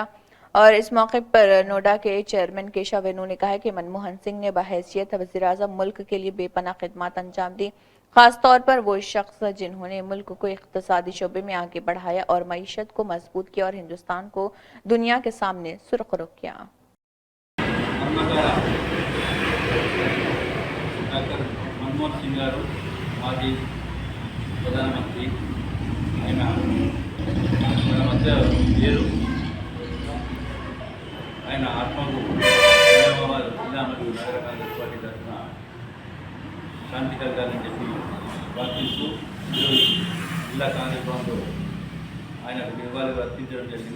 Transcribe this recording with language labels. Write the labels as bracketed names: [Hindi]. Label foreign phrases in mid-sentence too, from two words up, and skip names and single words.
[Urdu] اور اس موقع پر نوڈا کے چیئرمین کیشو وینو نے کہا کہ منموہن سنگھ نے بحیثیت وزیر اعظم ملک کے لیے بے پناہ خدمات انجام دی، خاص طور پر وہ شخص جنہوں نے ملک کو اقتصادی شعبے میں آگے بڑھایا اور معیشت کو مضبوط کیا اور ہندوستان کو دنیا کے سامنے سرخرو کیا۔ [Telugu] డాక్టర్ మన్మోహన్ సింగ్ గారు మాజీ ప్రధానమంత్రి, ఆయన మన మధ్య లేరు. ఆయన ఆత్మకు నిజామాబాద్ జిల్లా మరియు నగర కాంగ్రెస్ పార్టీ తరఫున శాంతి కలగాలని చెప్పి ప్రార్థిస్తూ ఈరోజు జిల్లా కాంగ్రెస్ భవన్లో ఆయనకు నివాళులు అర్పించడం జరిగింది.